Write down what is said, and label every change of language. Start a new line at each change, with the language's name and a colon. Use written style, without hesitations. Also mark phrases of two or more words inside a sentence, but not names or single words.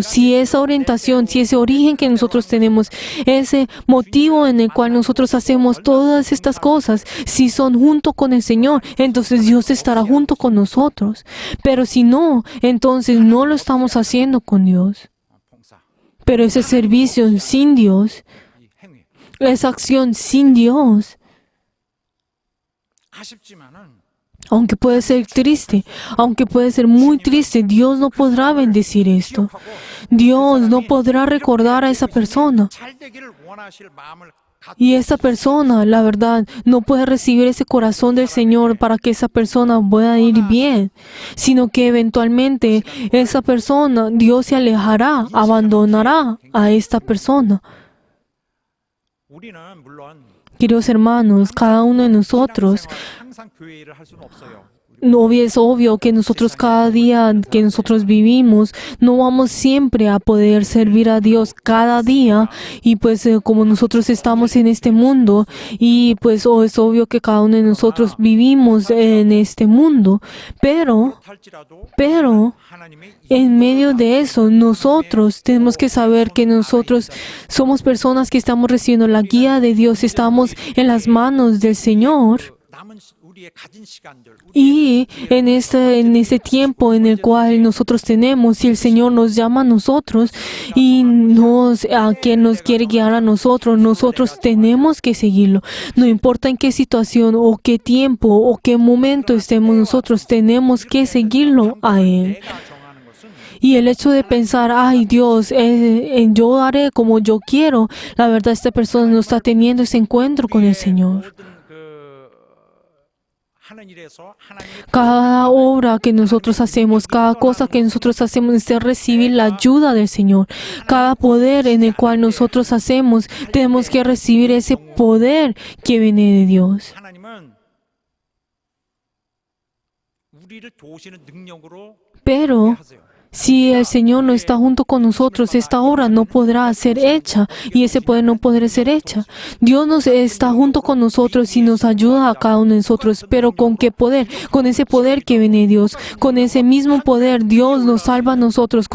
Spanish: Si esa orientación, si ese origen que nosotros tenemos, ese motivo en el cual nosotros hacemos todas estas cosas, si son junto con el Señor, entonces Dios estará junto con nosotros. Pero si no, entonces no lo estamos haciendo con Dios.
Korean: 봉사,
Spanish: Pero ese servicio sin Dios,
Korean: 이 행위
Spanish: esa acción sin Dios,
Korean: 아쉽지만은
Spanish: aunque puede ser triste, aunque puede ser muy triste, Dios no podrá bendecir esto. Dios no podrá recordar a esa persona.
Korean: 잘 되기를 원하실 마음을 갖고
Spanish: Y esa persona, la verdad, no puede recibir ese corazón del Señor para que esa persona pueda ir bien, sino que eventualmente esa persona, Dios se alejará, abandonará a esta persona.
Korean: 우리는 물론
Spanish: Queridos hermanos, cada uno de nosotros,
Korean: 신앙생활 항상 교회 일을 할 수는 없어요.
Spanish: no es obvio que nosotros cada día que nosotros vivimos no vamos siempre a poder servir a Dios cada día y pues como nosotros estamos en este mundo y pues es obvio que cada uno de nosotros vivimos en este mundo, pero
Korean: 할지라도 하나님의
Spanish: en medio de eso nosotros tenemos que saber que nosotros somos personas que estamos recibiendo la guía de Dios, estamos en las manos del Señor.
Korean: 남은 우리의 가진 시간들
Spanish: Y en este tiempo en el cual nosotros tenemos, si el Señor nos llama a nosotros y a quien nos quiere guiar a nosotros, nosotros tenemos que seguirlo. No importa en qué situación o qué tiempo o qué momento estemos nosotros, tenemos que seguirlo a Él.
Korean: 내가 정하는 것은
Spanish: Y el hecho de pensar, ay Dios, yo haré como yo quiero, la verdad esta persona no está teniendo ese encuentro con el Señor.
Korean: 모든 하는 일에서 하나님의
Spanish: Cada obra que nosotros hacemos, cada cosa que nosotros hacemos es recibir la ayuda del Señor. Cada poder en el cual nosotros hacemos, tenemos que recibir ese poder que viene de Dios.
Korean: 하나님은 우리를 도우시는 능력으로
Spanish: Pero
Korean: 하세요.
Spanish: si el Señor no está junto con nosotros, esta obra no podrá ser hecha y ese poder no podrá ser hecha. Dios nos está junto con nosotros y nos ayuda a cada uno de nosotros, pero ¿con qué poder? Con ese poder que viene de Dios. Con ese mismo poder Dios nos salva a nosotros.